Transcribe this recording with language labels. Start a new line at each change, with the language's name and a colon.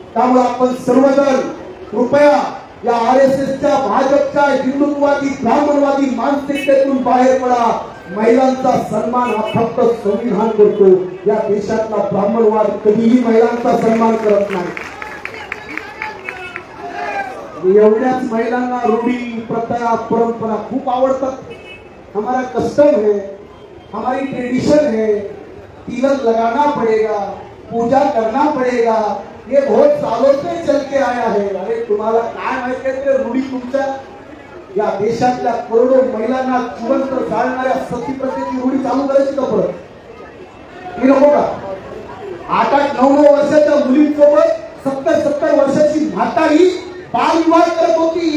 Marathi: त्यामुळे आपण सर्वजण कृपया या RSSच्या भाजपच्या हिंदुत्ववादी ब्राह्मणवादी मानसिकतेतून बाहेर पडा. महिलांचा सन्मान हा फक्त संविधान करतो. या देशातला ब्राह्मणवाद कधीही महिलांचा सन्मान करत नाही. एवढ्याच महिलांना रूढी प्रथा परंपरा खूप आवडतात.
Hindi: हमारा कस्टम है, हमारी ट्रेडिशन है, तिलक लगाना पड़ेगा, पूजा करना पड़ेगा, ये बहुत सालों से चल के आया है.
Marathi: अरे तुम्हाला काय माहिती आहे ते रूढी तुमच्या या देशातल्या करोडो महिलांना जिवंत जाळणाऱ्या सती प्रथेची रूढी चालू करायची का परत? मी नको का? 8-8, 9-9 वर्षाच्या मुलींसोबत 70-70 वर्षाची म्हातारी बालविवाह करत होती.